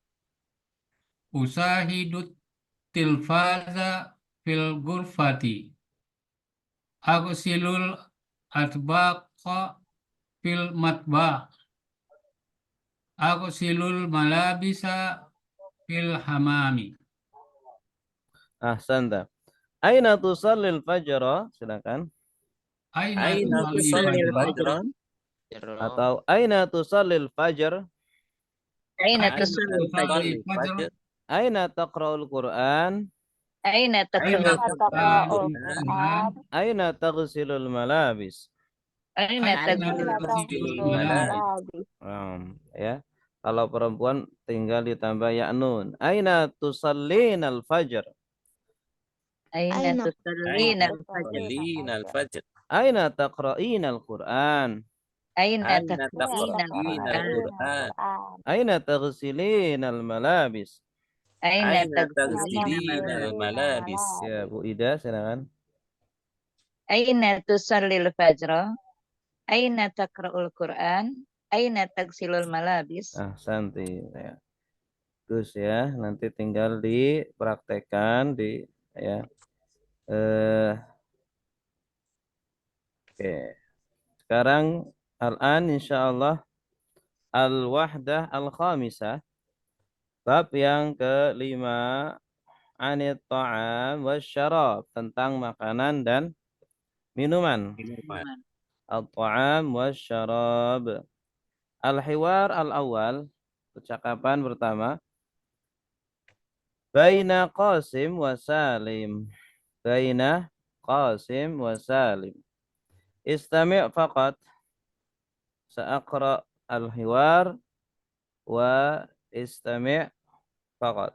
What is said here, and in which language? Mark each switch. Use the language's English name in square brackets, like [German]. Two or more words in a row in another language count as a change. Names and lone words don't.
[Arabic] أشاهد التلفاز في الغرفة. أغسل الأطباق في المطبخ. أغسل الملابس في الحمام. أحسنت. أين تصلي الفجر? Silakan. Aina Aina tusallil tusallil fajra? fajra. Atau أين تصلي الفجر? Aina Aina تصلي الفجر. تصلي الفجر? أين تقرأ القرآن? Aina Aina taqra'ul تقرأ القرآن? أين تغسل الملابس? Aina Aina tagsilul Aina tagsilul taghsilul malabis. malabis. [Indonesian] Ya. Kalau perempuan tinggal ditambah ya nun. [Arabic] أين تصلين الفجر. Aina Aina tusallina Aina al-fajr. Lina tusallina al-fajr. أين تقرئين القرآن. Aina Aina taqra'ina taqra'ina al-Qur'an. al-Qur'an. al-Qur'an. أين تغسلين الملابس. Aina Aina Aina tagsilina taghsilina taghsilina al-malabis. al-malabis. [Indonesian] Ya, [Arabic] malabis. [Indonesian] Bu Ida, silakan. [Arabic] أين تصلي الفجر. أين تقرأ القرآن. أين تغسل الملابس. [Indonesian] Santi. Ya. Terus ya, nanti tinggal dipraktekkan ya. Oke. [Arabic] Sekarang الآن إن شاء الله الوحدة الخامسة. [Indonesian] Bab yang kelima, [Arabic] عن الطعام والشراب, [Indonesian] tentang makanan dan minuman. Minuman. [Arabic] الطعام والشراب. الحوار الأول, [Indonesian] percakapan pertama. [Arabic] بين قاسم وسالم. بين قاسم وسالم. استمع فقط. سأقرأ الحوار واستمع فقط.